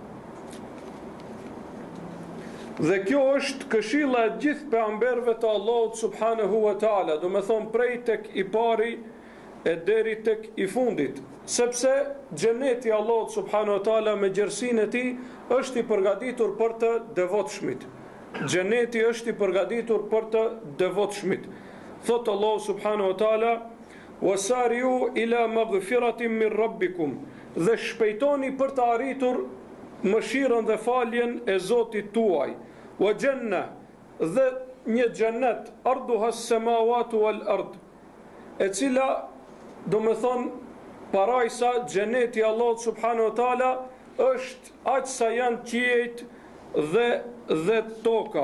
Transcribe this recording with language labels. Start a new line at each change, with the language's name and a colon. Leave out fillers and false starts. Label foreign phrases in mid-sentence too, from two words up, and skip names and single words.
Albanian: Dhe kjo është këshilla e gjithë pejgamberëve të Allahut
Arabic: سبحانه وتعالى,
Albanian: do me thonë prej tek i pari e deri tek i fundit, sepse xheneti i Allahut
Arabic: سبحانه وتعالى
Albanian: me gjersinë e tij është i përgatitur për të devotshmit. Xheneti është i përgatitur për të devotshmit.
Arabic: Thot Allahu سبحانه وتعالى: "وسارعوا إلى مغفرة من ربكم",
Albanian: dhe shpejtoni për të arritur mëshirën dhe faljen e Zotit tuaj.
Arabic: وجنة,
Albanian: dhe një xhennet
Arabic: عرضها السماوات والأرض,
Albanian: e cila do me thonë parajsa xheneti i Allahut
Arabic: سبحانه وتعالى
Albanian: është aq sa janë qiejt dhe toka.